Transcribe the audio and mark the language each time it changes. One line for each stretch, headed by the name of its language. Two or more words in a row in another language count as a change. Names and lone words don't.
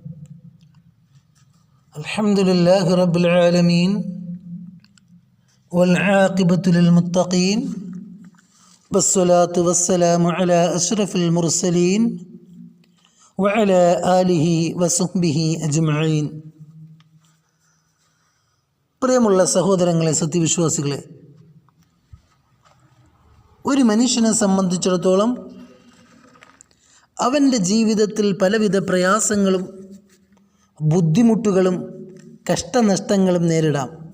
Arabic: الحمد لله رب العالمين والعاقبة للمتقين والصلاة والسلام على أشرف المرسلين وعلى آله وصحبه أجمعين.
Malayalam: പ്രിയമുള്ള സഹോദരങ്ങളെ, സത്യവിശ്വാസികളെ, ഒരു മനുഷ്യനെ സംബന്ധിച്ചിടത്തോളം അവൻ്റെ ജീവിതത്തിൽ പലവിധ പ്രയാസങ്ങളും ബുദ്ധിമുട്ടുകളും കഷ്ടനഷ്ടങ്ങളും നേരിടാം.